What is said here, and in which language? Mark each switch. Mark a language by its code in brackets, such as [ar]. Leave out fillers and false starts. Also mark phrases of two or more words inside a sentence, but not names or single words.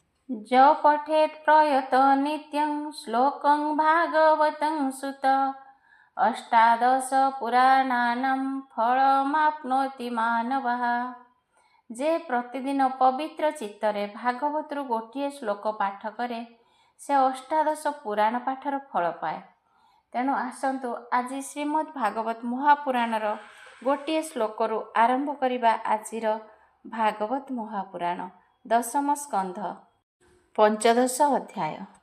[sa] ज पठेत् प्रयत नित्यं श्लोकं भागवतं सुत अष्टादश पुराणानां फलमाप्नोति मानवः। [or] ଯେ ପ୍ରତିଦିନ ପବିତ୍ର चित्ତରେ ଭାଗବତରୁ ଗୋଟିଏ ଶ୍ଲୋକ ପାଠ କରେ ସେ ଅଷ୍ଟାଦଶ ପୁରାଣ ପାଠର ଫଳ ପାଏ। ତେଣୁ ଆସନ୍ତୁ ଆଜି ଶ୍ରୀମଦ୍ ଭାଗବତ ମହାପୁରାଣର ଗୋଟିଏ ଶ୍ଲୋକରୁ ଆରମ୍ଭ କରିବା ଆଜିର ଭାଗବତ ମହାପୁରାଣ ଦଶମ ସ୍କନ୍ଧ ପଞ୍ଚଦଶ ଅଧ୍ୟାୟ।